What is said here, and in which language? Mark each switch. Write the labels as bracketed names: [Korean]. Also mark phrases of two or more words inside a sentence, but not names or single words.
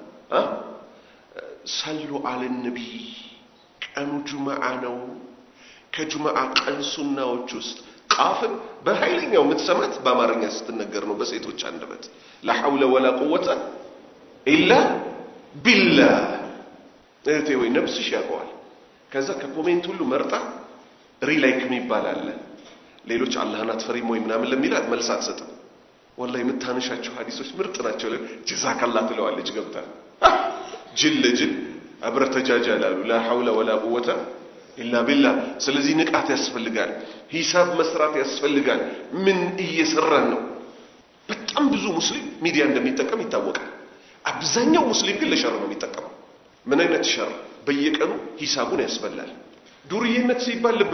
[Arabic] صلوا على النبي [Amharic] ቀኑ ጁማዓ ነው ከጁማዓ ቀን ሱናዎች ውስጥ ቃፍን በኃይለኛው ምትሰማት በአማርኛ ስትነገር ነው በሴቶች አንደበት [Arabic] لا حول ولا قوه الا بالله [Amharic] እህቴ ወይ ነፍስሽ ያውቀዋል ከዛ ከኮሜንት ሁሉ መርጣ ሪላይክ የሚባል አለ ሌሎች አላህን አትፈሪም ወይ ምናምን ለሚላት መልስ አትሰጥም ወላሂ የምታነሻቸው ሐዲሶች ምርጥ ናቸው ጀዛከላህ ትለዋለች ገብታ ጅል አብረተጃጃላሉ [Arabic] لا حول ولا قوه الا بالله [Amharic] ስለዚህ ንቃት ያስፈልጋል ሂሳብ መስራት ያስፈልጋል ምን እየሰራን ነው በጣም ብዙ ሙስሊም ሚዲያ እንደሚጠቀም ይታወቃል አብዛኛው ሙስሊም ግን ለሸር ነው የሚጠቀመው ምን አይነት ሸር በየቀኑ ሂሳቡን ያስበላል ዱርዬነት ሲባል ልብ